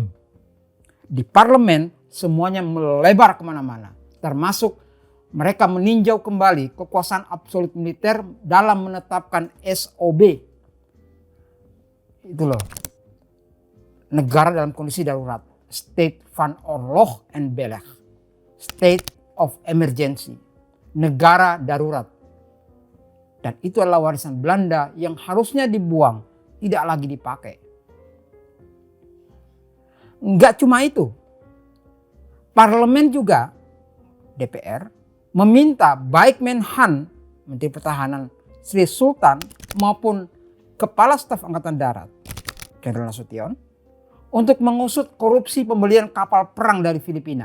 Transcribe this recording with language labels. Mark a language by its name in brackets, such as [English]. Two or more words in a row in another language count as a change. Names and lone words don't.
[Indonesian] Di parlemen semuanya melebar kemana-mana. Termasuk mereka meninjau kembali kekuasaan absolut militer dalam menetapkan SOB. Itu loh. Negara dalam kondisi darurat. [Dutch] State van oorlog en beleg. [English] State of emergency. [Indonesian] Negara darurat. Dan itu adalah warisan Belanda yang harusnya dibuang. Tidak lagi dipakai. Enggak cuma itu. Parlemen juga, DPR, meminta baik Menhan, Menteri Pertahanan Sri Sultan, maupun Kepala Staf Angkatan Darat, Jenderal Nasution, untuk mengusut korupsi pembelian kapal perang dari Filipina.